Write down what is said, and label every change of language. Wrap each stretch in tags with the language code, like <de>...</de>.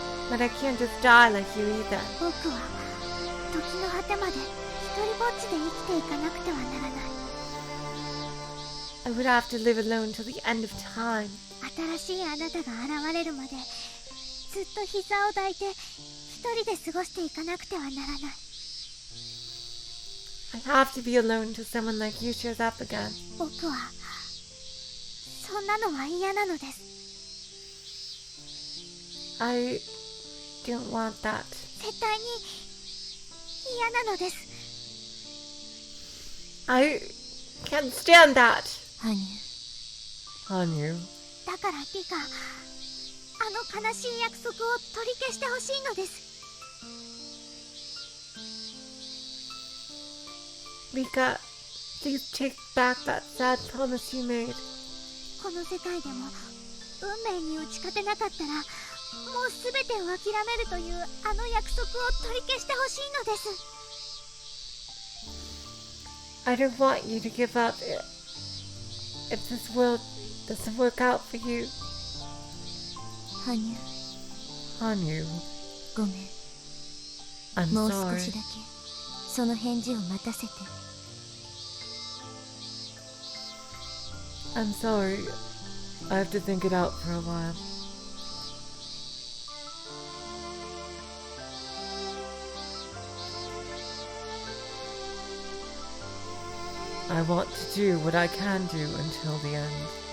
<en>But I can't just die like you either.</en> <ja>僕は時の果てまで一人ぼっちで生きていかなくてはならない。</ja> <en>I would have to live alone till the end of time.</en> <ja>新しいあなたが現れるまでずっと膝を抱いて一人で過ごしていかなくてはならない。</ja> <en>I have to be alone till someone like you shows up again.</en> <ja>僕はそんなのは嫌なのです。</ja> <en>I don't want that.</en> <ja>絶対に嫌なのです。</ja> <en>I can't stand that.</en> <ja>ハニュ</ja> <en>Hanyu.</en> <ja>だからリカ、あの悲しい約束を取り消してほしいのです。</ja> <en>Rika, please take back that sad promise you made.</en> <ja>この世界でも運命に打ち勝てなかったらもう全てを諦めるというあの約束を取り消してほしいのです。</ja> <en>I don't want you to give up if this world doesn't work out for you.</en> <ja>ハニュ</ja> <en>Hanyu,</en> <ja>ごめん。</ja> <en>I'm</en> <ja>もう少</ja> <en>sorry.</en> <ja>しだけその返事を待たせて。</ja> <en>I'm sorry. I have to think it out for a while. I want to do what I can do until the end.</en>